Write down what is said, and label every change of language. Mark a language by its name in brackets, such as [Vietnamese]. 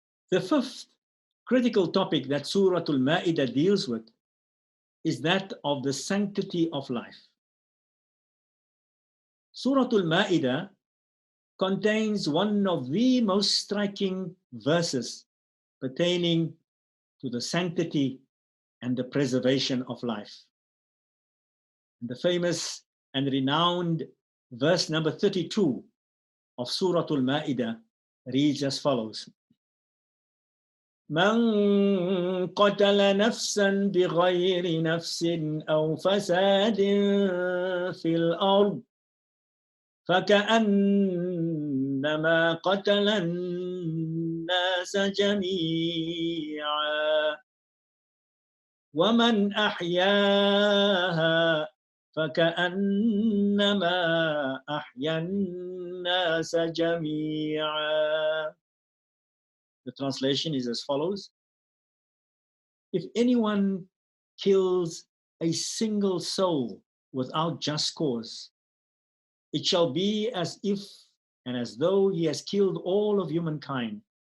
[English] The fifth critical topic that Surah Al-Ma'idah deals with is that of the sanctity of life. Surah Al-Ma'idah contains one of the most striking verses pertaining to the sanctity and the preservation of life. The famous and renowned verse number 32 of Surah Al-Ma'idah reads as follows: [Arabic] من قتل نفسا بغير نفس أو فساد في الأرض فكأنما قتل الناس جميعا ومن أحياها فكأنما أحيا الناس جميعا. [English] The translation is as follows: if anyone kills a single soul without just cause, it shall be as if and as though he has killed all of humankind.